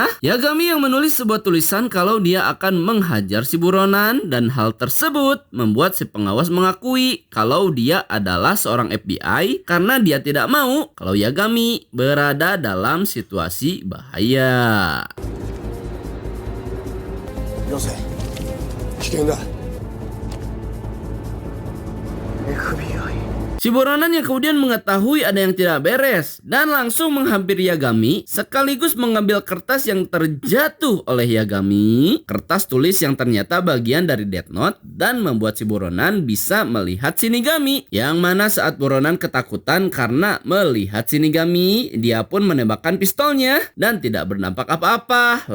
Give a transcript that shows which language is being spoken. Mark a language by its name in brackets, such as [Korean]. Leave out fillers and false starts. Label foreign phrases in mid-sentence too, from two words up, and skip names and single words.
[Indonesian] Yagami yang menulis sebuah tulisan kalau dia akan menghajar si buronan, dan hal tersebut membuat si pengawas mengakui kalau dia adalah seorang FBI karena dia tidak mau kalau Yagami berada dalam situasi bahaya. [Japanese] よせ危険だ FBI [Indonesian] Si buronan yang kemudian mengetahui ada yang tidak beres dan langsung menghampiri Yagami sekaligus mengambil kertas yang terjatuh oleh Yagami. Kertas tulis yang ternyata bagian dari Death Note, dan membuat si buronan bisa melihat Shinigami. Yang mana saat buronan ketakutan karena melihat Shinigami, dia pun menembakkan pistolnya dan tidak berdampak apa-apa.